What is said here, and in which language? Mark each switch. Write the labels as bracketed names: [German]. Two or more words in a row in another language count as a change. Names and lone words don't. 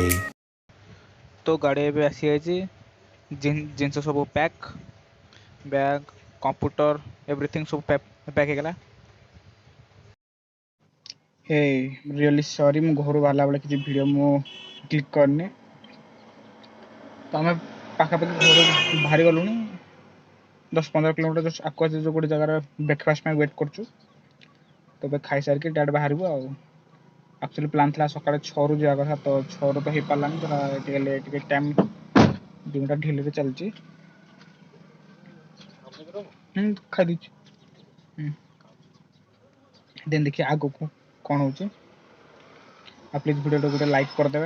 [Hindi] तो गाड़ी [Odia] ଏବେ ଆସିଯାଇଛି ଜିନିଷ ସବୁ ପ୍ୟାକ୍, ବ୍ୟାଗ୍, କମ୍ପ୍ୟୁଟର ଏଭ୍ରିଥିଙ୍ଗ ସବୁ ପ୍ୟାକ୍ ହେଇଗଲା। [English] hey really sorry [Odia] ମୁଁ ଘରୁ ବାହାରିଲା ବେଳେ କିଛି ଭିଡ଼ିଓ ମୁଁ କ୍ଲିକ୍ କରିନି। ତ ଆମେ ପାଖାପାଖି ଘରୁ ବାହାରି ଗଲୁଣି 10-15 କିଲୋମିଟର ଜଷ୍ଟ ଆକୁ ଆସି ଯେଉଁ ଗୋଟେ ଜାଗାରେ ବ୍ରେକଫାଷ୍ଟ ପାଇଁ ୱେଟ୍ କରୁଛୁ। ତ ଏବେ ଖାଇସାରିକି ଡାଇରେକ୍ଟ ବାହାରିବୁ ଆଉ। [Hindi] एक्चुअली प्लान था [Odia] सकाଳେ 6 ଯିବା କଥା ତ 6 ତ ହେଇପାରିଲାନି ଟିକେ ଟାଇମ୍ 2 ଘଣ୍ଟା ଢିଲରେ ଚାଲିଛି। ଖାଇଦେଇଛି ଦେନ୍ ଦେଖିବା ଆଗକୁ କ'ଣ ହେଉଛି। ଆଉ ପ୍ଲିଜ୍ ଭିଡ଼ିଓଟା ଗୋଟେ ଲାଇକ୍ କରିଦେବେ।